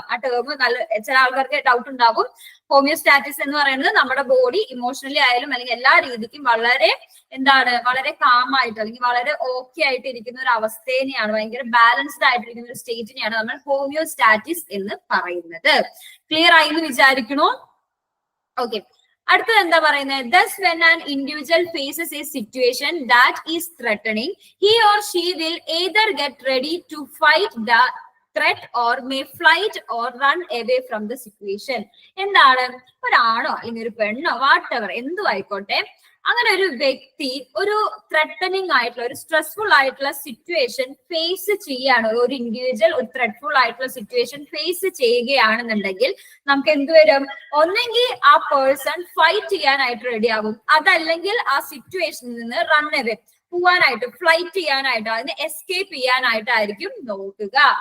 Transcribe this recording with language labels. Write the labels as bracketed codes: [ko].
[ml] ആ ടേം നല്ല ചില ആൾക്കാർക്ക് ഡൗട്ട് ഉണ്ടാകും. ഹോമിയോസ്റ്റാറ്റിസ് എന്ന് പറയുന്നത് നമ്മുടെ ബോഡി ഇമോഷണലി ആയാലും അല്ലെങ്കിൽ എല്ലാ രീതിക്കും വളരെ വളരെ കാമായിട്ട് അല്ലെങ്കിൽ വളരെ ഓക്കെ ആയിട്ട് ഇരിക്കുന്ന ഒരു അവസ്ഥേനെയാണ്, ഭയങ്കര ബാലൻസ്ഡ് ആയിട്ടിരിക്കുന്ന ഒരു സ്റ്റേറ്റിനെയാണ് നമ്മൾ ഹോമിയോസ്റ്റാറ്റിസ് എന്ന് പറയുന്നത്. ക്ലിയർ ആയി എന്ന് വിചാരിക്കണോ? ഓക്കെ. അടുത്തത് എന്താ പറയുന്നത്? [en] Thus when an individual faces a situation that is threatening, he or she will either get ready to fight the threat or may flight or run away from the situation. [ml] എന്താണ്? ഒരാണോ അല്ലെങ്കിൽ ഒരു പെണ്ണോ whatever എന്തും ആയിക്കോട്ടെ, അങ്ങനെ ഒരു വ്യക്തി ഒരു ത്രെട്ടനിങ് ആയിട്ടുള്ള ഒരു സ്ട്രെസ്ഫുൾ ആയിട്ടുള്ള സിറ്റുവേഷൻ ഫേസ് ചെയ്യാണ്, ഒരു ഇൻഡിവിജ്വൽ ഒരു ത്രെഡ്ഫുൾ ആയിട്ടുള്ള സിറ്റുവേഷൻ ഫേസ് ചെയ്യുകയാണെന്നുണ്ടെങ്കിൽ നമുക്ക് എന്തുവരും? ഒന്നെങ്കിൽ ആ പേഴ്സൺ ഫൈറ്റ് ചെയ്യാനായിട്ട് റെഡി ആകും, അതല്ലെങ്കിൽ ആ സിറ്റുവേഷനിൽ നിന്ന് റൺ അവേ പോവാനായിട്ട്, ഫ്ലൈറ്റ് ചെയ്യാനായിട്ട്, അതിന് എസ്കേപ്പ് ചെയ്യാനായിട്ടായിരിക്കും നോക്കുക.